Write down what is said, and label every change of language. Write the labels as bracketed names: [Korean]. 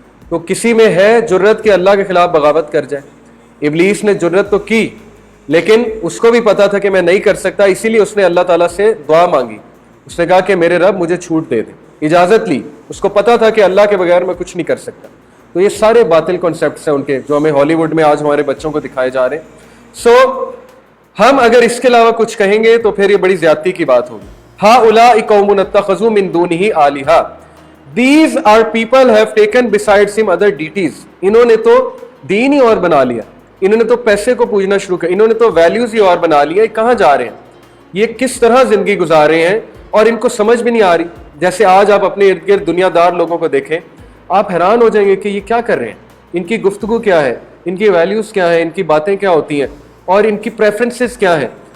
[Urdu] تو کسی میں ہے جرت کہ اللہ کے خلاف بغاوت کر جائے؟ ابلیس نے جرت تو کی لیکن اس کو بھی پتا تھا کہ میں نہیں کر سکتا، اسی لیے اس نے اللہ تعالیٰ سے دعا مانگی. اس نے کہا کہ میرے رب مجھے چھوٹ دے دے، اجازت لی. اس کو پتا تھا کہ اللہ کے بغیر میں کچھ نہیں کر سکتا. تو یہ سارے باطل کانسیپٹس ہیں ان کے جو ہمیں ہالی ووڈ میں آج ہمارے بچوں کو دکھائے جا رہے ہیں. سو ہم اگر اس کے علاوہ کچھ کہیں گے تو پھر یہ بڑی زیادتی کی بات ہوگی. [Arabic] هؤلاء قوم اتخذوا من دونه آلہہ، [English] these are people have taken besides him other deities. [Urdu] انہوں نے تو دین ہی اور بنا لیا، انہوں نے تو پیسے کو پوجنا شروع کر، انہوں نے تو ویلیوز ہی اور بنا لیا. کہاں جا رہے ہیں؟ یہ کس طرح زندگی گزار رہے ہیں اور ان کو سمجھ بھی نہیں آ رہی. جیسے آج آپ اپنے ارد گرد دنیا دار لوگوں کو دیکھیں، آپ حیران ہو جائیں گے کہ یہ کیا کر رہے ہیں، ان کی گفتگو کیا ہے، ان کی ویلیوز کیا ہیں، ان کی باتیں کیا ہوتی ہیں اور ان کی پریفرنسز کیا ہیں.